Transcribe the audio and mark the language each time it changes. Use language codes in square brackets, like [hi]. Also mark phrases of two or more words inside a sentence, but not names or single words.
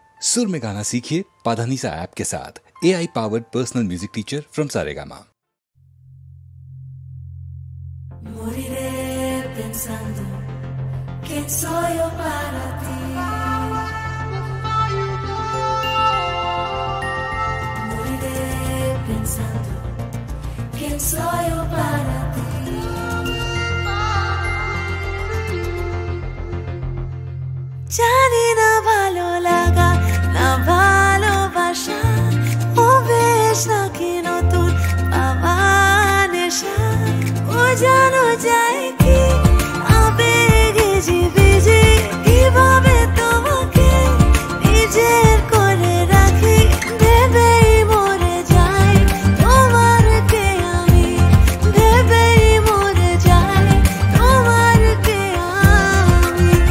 [hi] सुर में गाना सीखिए पाधानीसा ऐप के साथ। [en] AI powered personal music teacher from Saregama. [es] Moriré pensando quién soy yo para ti. Moriré pensando quién soy yo para ti. [bn] জানি না ভালো লাগা না ভালোবাসা অভ্যেস নাকি নতুন পাওয়া নেশা ও জানো যায় কি আবেগে জীবিজি কিভাবে তোমাকে নিজের করে রাখি ভেবেই মরে যাই তোমারকে আমি ভেবেই মরে যাই তোমারকে আমি